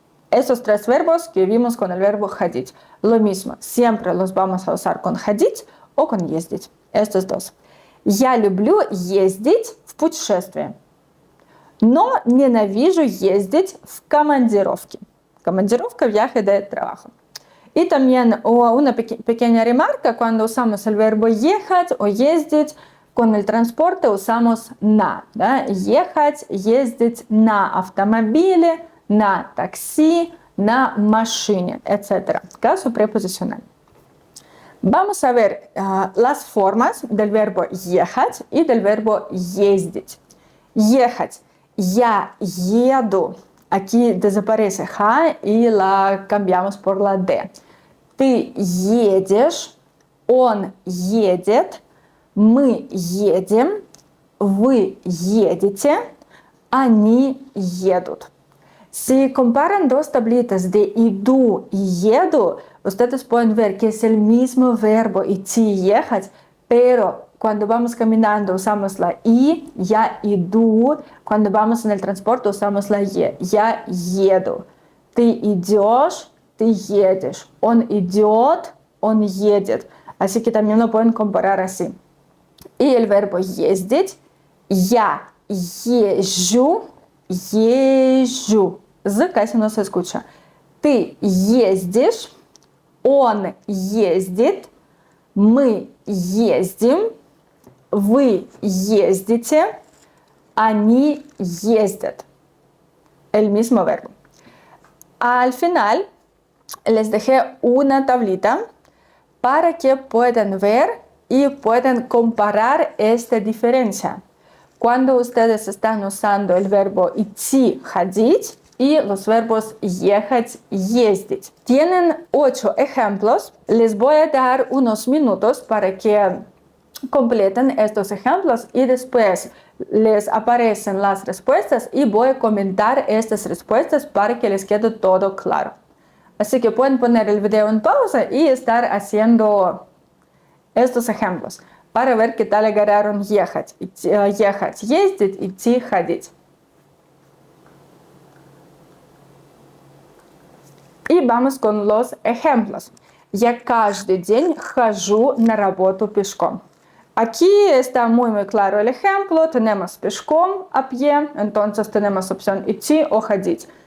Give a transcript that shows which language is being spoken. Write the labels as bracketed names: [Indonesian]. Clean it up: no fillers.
[Spanish] Esos tres verbos que vimos con el verbo ходить. Lo mismo, siempre los vamos a usar con ходить o con ездить. Estos dos. [Russian] Я люблю ездить в путешествие. Но ненавижу ездить в командировки. [Spanish] Командировка, viaje de trabajo. Y también una pequeña remarca, cuando usamos el verbo ехать o ездить, con el transporte usamos на. [Russian] Да? Ехать, ездить на автомобиле, на такси, на машине, etc. [Spanish] Caso preposicional. Vamos a ver las formas del verbo ехать y del verbo ездить. [Russian] Ехать. Я еду. [Spanish] Aquí desaparece ja y la cambiamos por la d. [Russian] Ты едешь, он едет, мы едем, вы едете, они едут. [Spanish] Si comparan dos tablitas de иду y еду, ustedes pueden ver que es el mismo verbo идти, ехать, pero cuando vamos caminando usamos la I, [Russian] я иду. [Spanish] Cuando vamos en el transporte usamos la E, [Russian] я еду. Ты идешь, ты едешь. Он идет, он едет. [Spanish] Así que también lo pueden comparar así. Y el verbo ездить, [Russian] я езжу, езжу. [Spanish] Z casi no se escucha. [Russian] Ты ездишь, он ездит, мы ездим, вы ездите, они ездят. [Spanish] El mismo verbo. Al final, les dejé una tablita para que puedan ver y puedan comparar esta diferencia. Cuando ustedes están usando el verbo идти, ходить, y los verbos ехать, ездить. Tienen 8 ejemplos. Les voy a dar unos minutos para que completen estos ejemplos y después les aparecen las respuestas y voy a comentar estas respuestas para que les quede todo claro. Así que pueden poner el video en pausa y estar haciendo estos ejemplos para ver qué tal agarraron ехать, ездить, идти, ходить. И vamos con los ejemplos. [Russian] Я каждый день хожу на работу пешком. [Spanish] Aquí está muy claro el ejemplo. Tenemos пешком, a pie, entonces tenemos opción идти o ходить.